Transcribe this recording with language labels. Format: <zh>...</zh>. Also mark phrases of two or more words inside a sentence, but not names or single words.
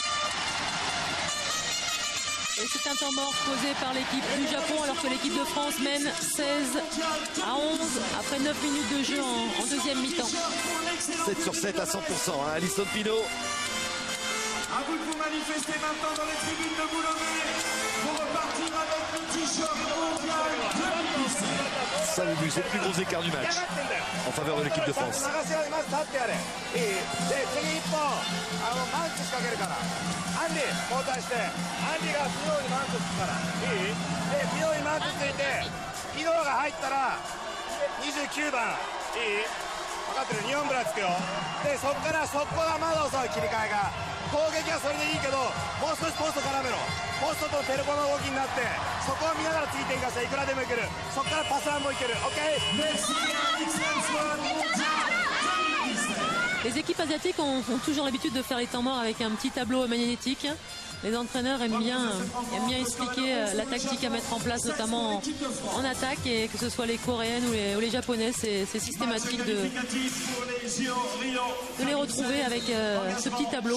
<fr>Et c'est un temps mort posé par l'équipe du Japon alors que l'équipe de France mène 16-11 après 9 minutes de jeu en deuxième mi-temps. 7 sur 7 à 100%, hein, Alison Pino. À vous de vous manifester maintenant dans les tribunes de Boulogne pour repartir avec le t-shirt mondial 2017. Ça nous c'est le plus gros écart du match en faveur de l'équipe de France.</fr> <ja>流し合います立ってやれいいで次一本マンチ仕掛けるからアンディ交代してアンディがピノにマンチつくからいいでピノにマンチついてピノが入ったら29番いい分かってる日本ブラつくよでそっから速攻がまだ遅い切り替えが攻撃はそれでいいけどもう少しポスト絡めろポストとテレコの動きになってそこを見ながらついていかせていくらでもいけるそこからパスワンもいける OK。</ja> <fr>Les équipes asiatiques ont toujours l'habitude de faire les temps morts avec un petit tableau magnétique. Les entraîneurs aiment bien expliquer la tactique à mettre en place, notamment en attaque, et que ce soit les Coréennes ou les Japonaises, c'est systématique de les retrouver avec ce petit tableau.</fr>